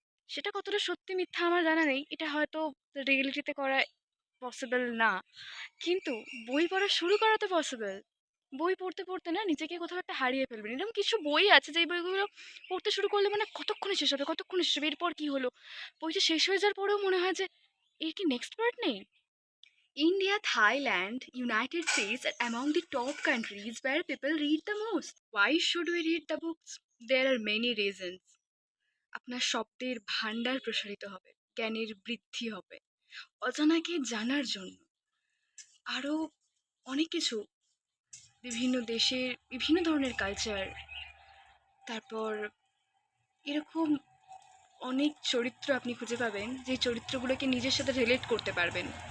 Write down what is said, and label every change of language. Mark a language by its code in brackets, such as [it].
[bn] সেটা কতটা সত্যি মিথ্যা আমার জানা নেই, এটা হয়তো রিয়েলিটিতে করা পসিবল না, কিন্তু বই পড়া শুরু করা তো পসিবল। বই পড়তে পড়তে না নিজেকে কোথাও একটা হারিয়ে ফেলবেন। এরকম কিছু বই আছে যে বইগুলো পড়তে শুরু করলে মানে কতক্ষণে শেষ হবে, কতক্ষণে শেষ হবে, এরপর কি হলো। বইটা শেষ হয়ে যাওয়ার পরেও মনে হয় যে এর কি নেক্সট পার্ট নেই। [en] India, Thailand, United States are among the top countries where people read the most. Why should we read the books? There are many reasons. [bn] আপনার শব্দের ভান্ডার প্রসারিত হবে, জ্ঞানের বৃদ্ধি হবে, অজানাকে জানার জন্য, আরও অনেক কিছু, বিভিন্ন দেশের বিভিন্ন ধরনের কালচার, তারপর এরকম অনেক চরিত্র আপনি খুঁজে পাবেন যে চরিত্রগুলোকে নিজের সাথে রিলেট করতে পারবেন।